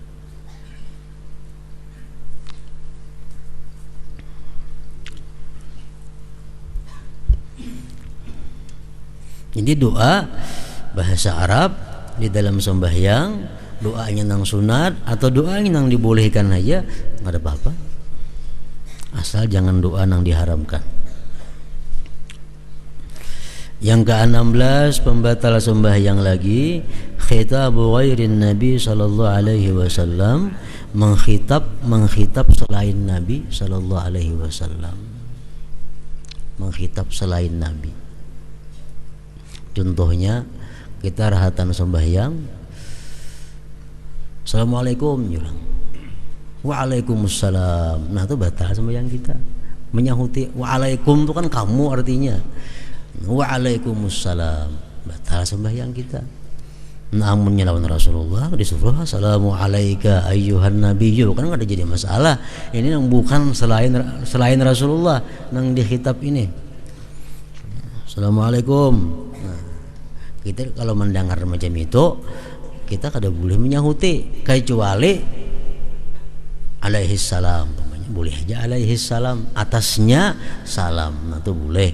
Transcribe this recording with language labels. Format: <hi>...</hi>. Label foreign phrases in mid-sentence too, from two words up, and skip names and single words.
<bjn>Jadi doa bahasa Arab di dalam sembahyang, doanya nang sunat atau doanya nang dibolehkan aja nggak ada apa-apa, asal jangan doa nang diharamkan. Yang ke-16 pembatal sembahyang lagi,</bjn> <ar>خطاب غير النبي صلى الله عليه وسلم,</ar> <bjn>mengkhitab selain Nabi</bjn> <ar>صلى الله عليه وسلم,</ar> <bjn>mengkhitab selain Nabi. Contohnya kita rahatan sembahyang, Assalamualaikum bilang, Waalaikumsalam. Nah itu batal sembahyang kita. Menyahuti Waalaikum itu kan kamu artinya. Waalaikumsalam, batal sembahyang kita. Namun lawan Rasulullah disuruh</bjn> <ar>السلام عليك أيها النبي,</ar> <bjn>kan enggak ada jadi masalah. Ini yang bukan selain Rasulullah nang dikhitab ini. Assalamualaikum. Nah, kita kalau mendengar macam itu kita kada boleh menyahuti kecuali</bjn> <ar>عليه السلام,</ar> <bjn>boleh aja</bjn> <ar>عليه السلام,</ar> <bjn>atasnya salam, nah itu boleh.</bjn>